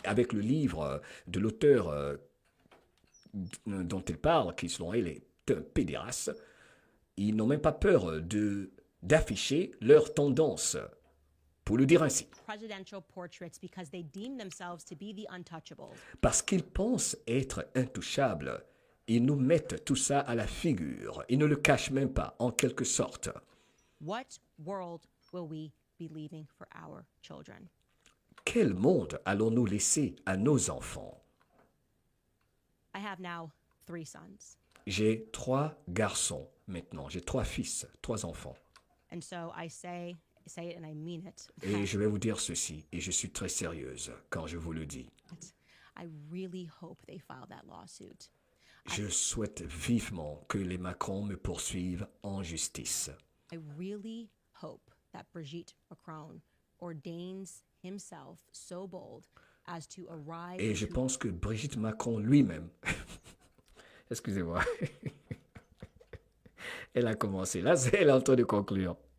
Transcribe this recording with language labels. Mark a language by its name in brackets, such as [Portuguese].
[French] Avec le livre de l'auteur dont il parle, qui selon elle est un pédéraste, ils n'ont même pas peur d'afficher leur tendance, pour le dire ainsi. [English] presidential portraits because they deem themselves to be the untouchables. [French] Parce qu'ils pensent être intouchables, ils nous mettent tout ça à la figure. Ils ne le cachent même pas, en quelque sorte. [English] What world will we be leaving for our children? [French] Quel monde allons-nous laisser à nos enfants? [English] I have now 3 sons. [French] J'ai 3 garçons maintenant. J'ai 3 fils, 3 enfants. [English] And so I say it and I mean it. [French] Et je vais vous dire ceci, et je suis très sérieuse quand je vous le dis. [English] I really hope they file that lawsuit. [French] Je souhaite vivement que les Macron me poursuivent en justice. [English] I really hope that Brigitte Macron ordains himself so bold as to arrive [French] Et je [English] to [French] pense que Brigitte Macron lui-même, excusez-moi, elle a commencé, là elle est en train de conclure.